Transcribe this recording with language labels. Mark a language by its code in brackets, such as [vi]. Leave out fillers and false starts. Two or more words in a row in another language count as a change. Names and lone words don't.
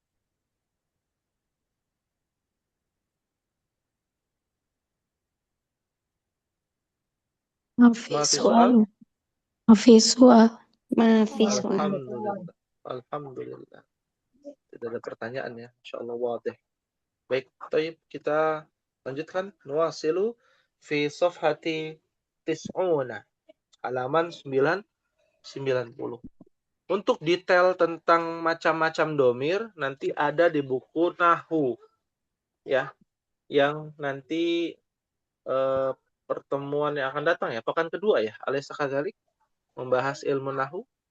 [ar] ما في ما في سؤال. سؤال? ما في سؤال. ما في سؤال. الحمد لله. الحمد لله. [id] Tidak ada pertanyaan ya. [ar] إن شاء الله واضح. [id] Baik, taib kita lanjutkan. [ar] نواصل في صفحة تسعون. [id] Halaman 90. Untuk detail tentang macam-macam domir, nanti ada di buku Nahu. Ya, yang nanti pertemuan yang akan datang ya, pekan kedua ya, [ar] أليس كذلك, [id] membahas ilmu Nahu.